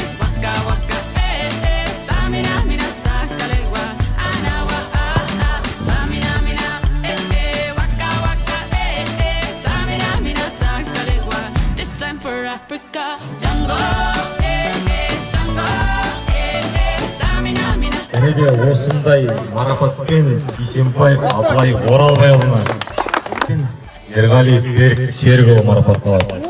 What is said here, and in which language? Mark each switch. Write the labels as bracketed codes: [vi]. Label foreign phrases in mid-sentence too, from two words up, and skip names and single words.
[fan] Waka, waka, eh, eh. Tamina, mina, sangalewa. Anawa, ah, ah. Tamina, mina, eh, eh. Waka, waka, eh, eh. Tamina, mina, sangalewa. [en] This time for Africa. Jungle, eh, eh. Jungle, [fan] eh, eh. Tamina, mina. [kk] және де осындай марапатпен Исенбаев Абылай Оралбайұлына Ерғалиев Берік Серікұлы марапатталады.